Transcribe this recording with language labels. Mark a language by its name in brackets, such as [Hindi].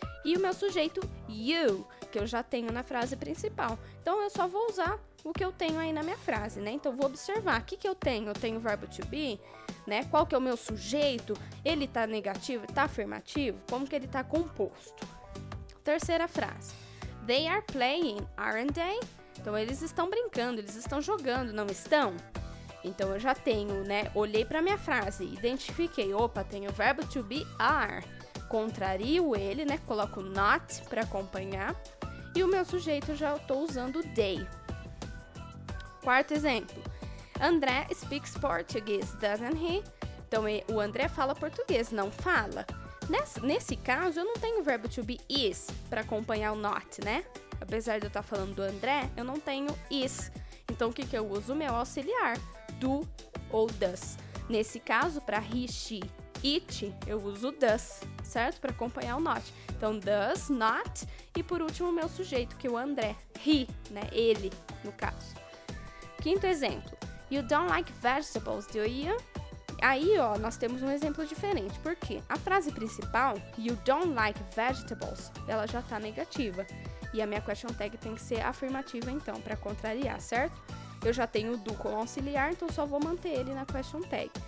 [Portuguese] E o meu sujeito, you, que eu já tenho na frase principal. Então, eu só vou usar o que eu tenho aí na minha frase, né? Então, vou observar. O que eu tenho? Eu tenho o verbo to be, né? Qual que é o meu sujeito? Ele tá negativo? Tá afirmativo? Como que ele tá composto? Terceira frase. [English] They are playing, aren't they? [Portuguese] Então, eles estão brincando, eles estão jogando, não estão? Então, eu já tenho, né? Olhei para minha frase, identifiquei. Opa, tenho o verbo to be, are. Contrario ele, né? Coloco not para acompanhar. E o meu sujeito eu já estou usando they. Quarto exemplo. [English] André speaks Portuguese, doesn't he? [Portuguese] Então, o André fala português, não fala? Nesse caso, eu não tenho o verbo to be is para acompanhar o not, né? Apesar de eu estar falando do André, eu não tenho is. Então, o que eu uso? O meu auxiliar, do ou does. Nesse caso, para he, she, it, eu uso does, certo? Para acompanhar o not. Então, does, not. E por último, o meu sujeito, que é o André, he, né? Ele, no caso. Quinto exemplo. [English] You don't like vegetables, do you? [Portuguese] Aí, ó, nós temos um exemplo diferente. Por quê? A frase principal, [English] you don't like vegetables, [Portuguese] ela já está negativa. E a minha question tag tem que ser afirmativa, então, para contrariar, certo? Eu já tenho o do com auxiliar, então só vou manter ele na question tag.